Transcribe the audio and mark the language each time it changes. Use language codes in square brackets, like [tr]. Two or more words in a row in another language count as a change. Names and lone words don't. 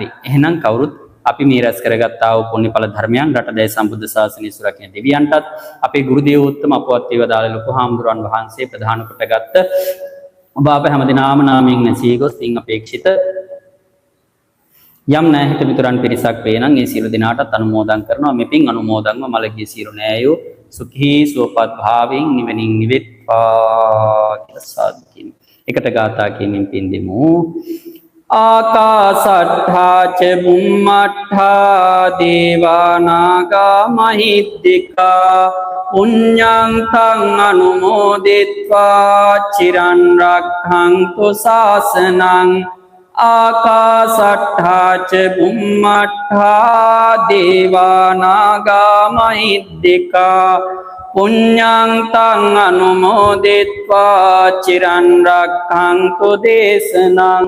[si] එහෙනම් කවුරුත් අපි මේ රැස් කරගත්තා වූ පුණ්‍යඵල ධර්මයන් රට දැයි සම්බුද්ධ ශාසනය සුරකින්න දෙවියන්ටත් අපේ ගුරු දේවෝත්තම අපවත් වේවදාල ලොකු හාමුදුරන් වහන්සේ ප්‍රධාන කොටගත්ත ඔබ අප හැමදිනාම නාමයෙන් නැසී ගොස් තින් අපේක්ෂිත යම් නැහිත මිතුරන් පිරිසක් වේ නම් ඒ සියලු දිනාටත් අනුමෝදන් කරනවා. මේ පින් අනුමෝදන්ව මළගිය සියලු නෑයෝ සුඛී සුවපත් භාවයෙන් නිවනින් නිවෙත්වා කියලා සාදු කියමු. එකට ගාථා කියමින් පින් දෙමු. [pi] ආකාසට්ඨා ච බුම්මට්ඨා දේවා නාග මහිද්దికා පුඤ්ඤං තං අනුමෝදිත්වා චිරන් රක්ඛන්තු ශාසනං ආකාසට්ඨා ච බුම්මට්ඨා දේවා නාග මහිද්దికා පුඤ්ඤං තං අනුමෝදිත්වා චිරන් රක්ඛන්තු දේශනං